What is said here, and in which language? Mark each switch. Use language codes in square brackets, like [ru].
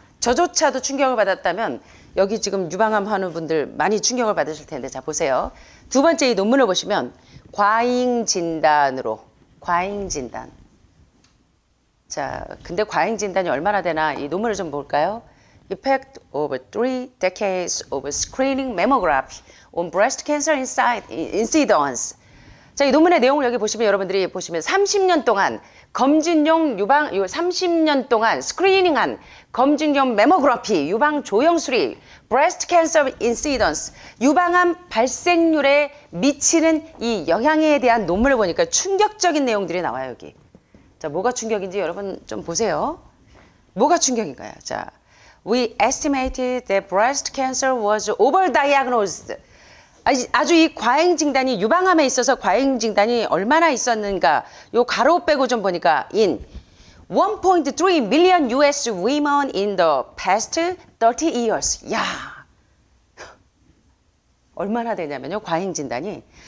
[ko] 저조차도 충격을 받았다면 여기 지금 유방암 하는 분들 많이 충격을 받으실 텐데 자 보세요. 두 번째 이 논문을 보시면 과잉 진단으로 과잉 진단. 자, 근데 과잉 진단이 얼마나 되나 이 논문을 좀 볼까요? [en] Effect of 3 decades of screening mammography on breast cancer incidence. [ko] 자, 이 논문의 내용을 여기 보시면 여러분들이 보시면 30년 동안 검진용 유방 30년 동안 스크리닝한 검진용 메모그래피 유방 조형 수리 [en] breast cancer incidence [ko] 유방암 발생률에 미치는 이 영향에 대한 논문을 보니까 충격적인 내용들이 나와요, 여기. 자, 뭐가 충격인지 여러분 좀 보세요. 뭐가 충격인가요? [en] 자, we estimated that breast cancer was overdiagnosed. [ko] 아주 이 과잉 진단이 유방암에 있어서 과잉 진단이 얼마나 있었는가 요 가로 빼고 좀 보니까 [en] in 1.3 million US women in the past 30 years. [ko] 야, 얼마나 되냐면요 과잉 진단이.